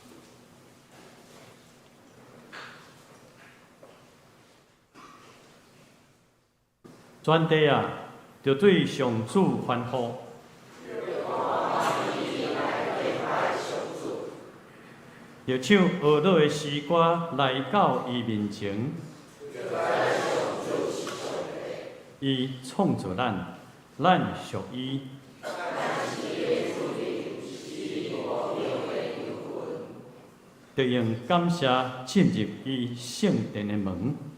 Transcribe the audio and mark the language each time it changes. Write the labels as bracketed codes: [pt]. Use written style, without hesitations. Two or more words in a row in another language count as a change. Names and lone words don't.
[nan] 全地啊，就对上主欢呼。就唱学老的诗歌来到伊面前。伊创造咱，咱属伊。就用感谢进入伊圣殿的门。